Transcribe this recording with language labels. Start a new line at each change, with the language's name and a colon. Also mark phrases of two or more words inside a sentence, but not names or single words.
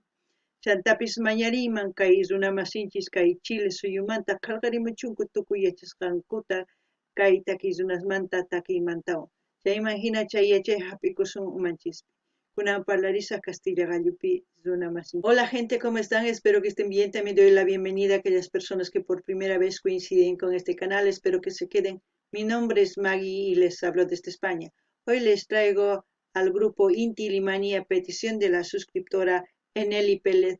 Quechua: Chantapis mañariyman kay runamasinchis kay Chile suyumanta qallqarimuchunku tukuy yachasqankuta kay takiy runasmanta takiymantawan. Chayman hina chay yachay hap'ikusun umanchispi. Kunan parlarisaq Castilla Gallupi runamasin.
Spanish: Hola gente, ¿cómo están? Espero que estén bien. También doy la bienvenida a aquellas personas que por primera vez coinciden con este canal. Espero que se queden. Mi nombre es Maggie y les hablo desde España. Hoy les traigo al grupo Inti Limani a petición de la suscriptora Eneli Pérez.